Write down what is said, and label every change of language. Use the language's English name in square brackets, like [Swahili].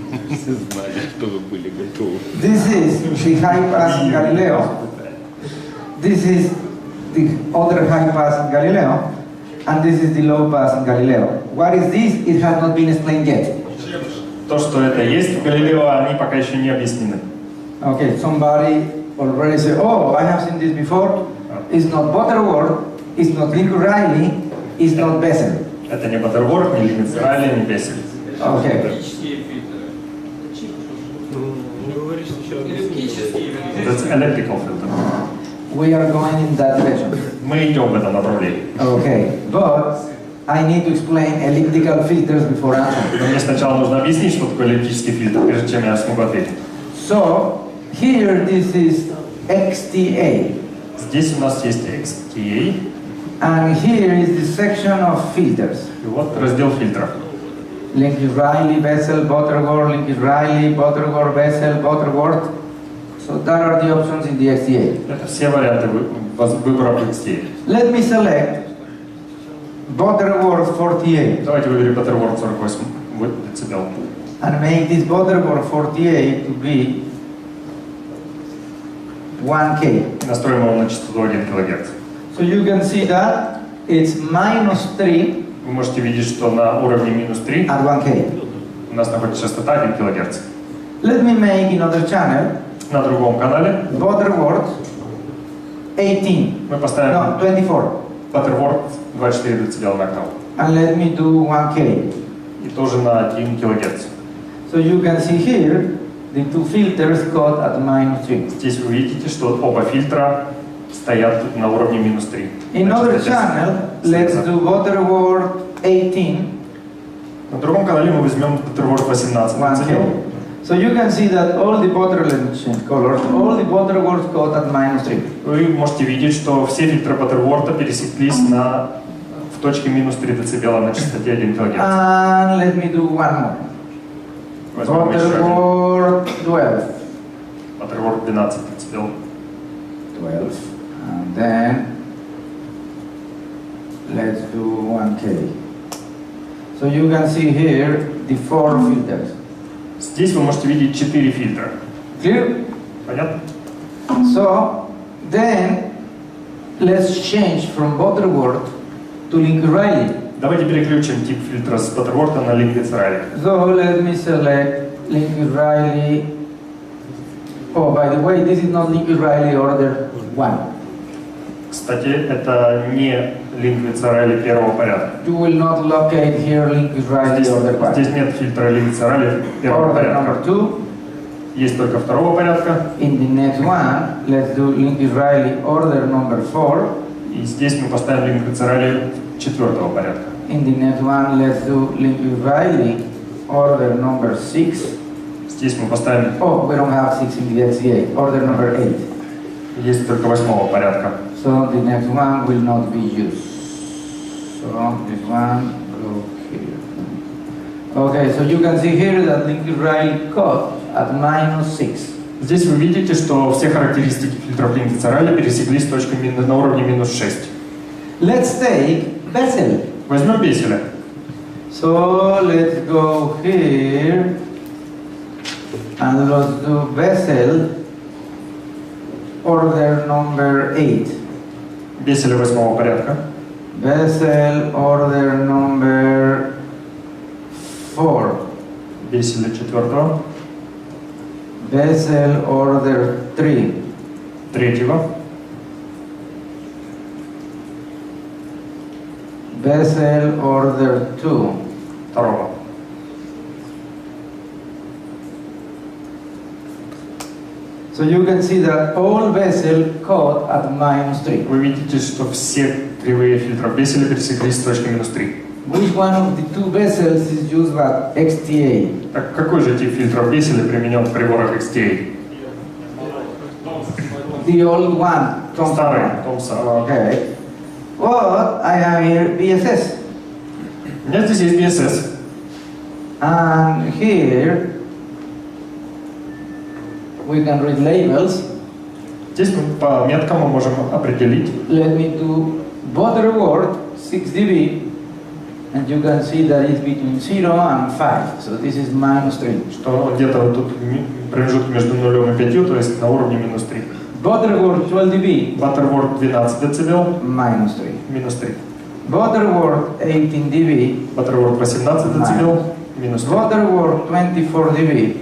[Russian] Все знали, что вы были готовы. [English] This is the high pass in Galileo. This is the other high pass in Galileo. And this is the low pass in Galileo. What is this? It has not been explained yet. [Russian] То, что это есть в Галилео, они пока еще не объяснены. [English] Okay, somebody already said, oh, I have seen this before. It's not Butterworth, it's not Lincoln-Riley, it's not Bessel. [Russian] Это не Баттерворд, не Линкольн, не Бессель. [English] Okay. [Russian] Электрические фильтры. Электрические [English] That's electrical filter. We are going in that direction. [Russian] Мы идем в этом направлении. [English] Okay, but I need to explain elliptical filters before answering. [Russian] Но мне сначала нужно объяснить, что такое эллиптический фильтр, прежде чем я смогу ответить. [English] So, here this is XTA. [Russian] Здесь у нас есть XTA. [English] And here is the section of filters. [Russian] И вот раздел фильтров. [English] Lincoln-Riley, Bessel, Butterworth, Lincoln-Riley, Butterworth, Bessel, Butterworth. So that are the options in the XTA. [Russian] Это все варианты выбора в XTA. [English] Let me select Butterworth 48 [Russian] Давайте выберем Butterworth 48 децибел. [English] and make this Butterworth 48 to be 1K. [Russian] И настроим его на частоту 1 кГц. [English] So you can see that it's -3 [Russian] Вы можете видеть, что на уровне -3 [English] at 1K. [Russian] у нас находится частота 1 кГц. [English] Let me make another channel, [Russian] На другом канале [English] Butterworth 18. [Russian] мы поставим [English] No, 24. [Russian] Butterworth 24 дБ на канал. [English] And let me do 1K. [Russian] И тоже на 1 кГц. [English] So you can see here the two filters got at -3. [Russian] Здесь вы видите, что оба фильтра стоят на уровне -3. [English] In another channel, let's do Butterworth 18. [Russian] На другом канале мы возьмем Butterworth 18 [English] 1K. [Russian] дБ. [English] So you can see that all the Butterworth colors, all the Butterworth got at -3. [Russian] Вы можете видеть, что все фильтры Butterworth пересеклись в точке -3 дБ на частоте 1 кГц. [English] And let me do one more. [Russian] Возьмем еще один. [English] Butterworth 12. [Russian] Butterworth 12 дБ. [English] 12. And then let's do 1K. So you can see here the 4 filters. [Russian] Здесь вы можете видеть 4 фильтра. [English] Clear? [Russian] Понятно? [English] So then let's change from Butterworth to Lincoln-Riley. [Russian] Давайте переключим тип фильтра с Butterworth на Lincoln-Riley. [English] So let me select Lincoln-Riley. Oh, by the way, this is not Lincoln-Riley order 1. [Russian] Кстати, это не Lincoln-Riley первого порядка. [English] You will not locate here Lincoln-Riley order 1. [Russian] Здесь нет фильтра Lincoln-Riley первого [English] Order [Russian] порядка. [English] number 2. [Russian] Есть только второго порядка. [English] In the next one, let's do Lincoln-Riley order number 4. [Russian] И здесь мы поставим Lincoln-Riley четвертого порядка. [English] In the next one, let's do Lincoln-Riley order number 6. [Russian] Здесь мы поставим, [English] Oh, we don't have 6 in the XCA. Order number 8. [Russian] есть только восьмого порядка. [English] So the next one will not be used. So this one go here. Okay, so you can see here that Lincoln-Riley code at -6. [Russian] Здесь вы видите, что все характеристики фильтров Lincoln-Riley пересеклись с точкой на уровне -6. [English] Let's take Bessel. [Russian] Возьмем Бесселя. [English] So let's go here and let's do Bessel order number 8. [Russian] Бесселя восьмого порядка. [English] Bessel order number 4. [Russian] Бесселя четвертого. [English] Bessel order 3. [Russian] Третьего. [English] Bessel order 2. [Russian] Второго. [English] So you can see that all Bessel code at -3. [Russian] Вы видите, что все кривые фильтров Бесселя пересеклись с точкой -3. [English] Which one of the two Bessels is used by XTA? [Russian] Так какой же тип фильтров Бесселя применен в приборах XTA? [English] The old one. [Russian] Старый, Томпсон. [English] Okay. What I have here BSS. [Russian] У меня здесь есть BSS. [English] And here we can read labels. [Russian] Здесь мы по меткам мы можем определить. [English] Let me do Butterworth 6 dB. And you can see that it's between 0 and 5. So this is -3. [Russian] Что где-то вот тут промежуток между 0 и 5, то есть на уровне -3. [English] Butterworth 12 dB. [Russian] Butterworth 12 дБ, -3. -3. [English] Butterworth 18 dB. [Russian] Butterworth 18 дБ, -3. [English] Butterworth 24 dB.